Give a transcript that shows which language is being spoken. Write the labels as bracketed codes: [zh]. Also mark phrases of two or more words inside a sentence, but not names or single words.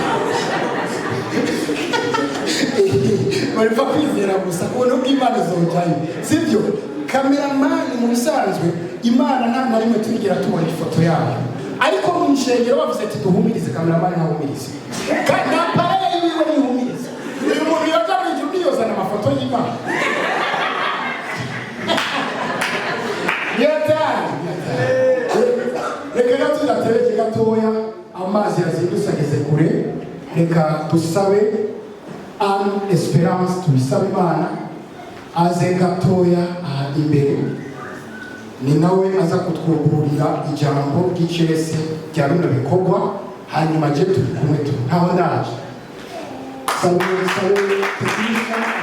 [rn] baripfa kwizera gusa ku buntu bw'Imana uzojayo sibyo kameramani mu bisanzwe Imana nta na rimwe turigira tubona ifoto yayo ariko mu nshengero bavuze ati duhumirize kameramani ntahumirize na pare yiwe nihumirize uyu muntu yaja mu ijuru yozana amafoto y'Imana reka rero tudatereke gatoya amazi yazindutse ageze kure reka dusabe Esperance tubisabe Imana aze gatoya aha imbere ni nawe aza kutwugururira ijambo ry'icese rya bino bikorwa hanyuma je turi kumwe ntaho ndaje sabe teknika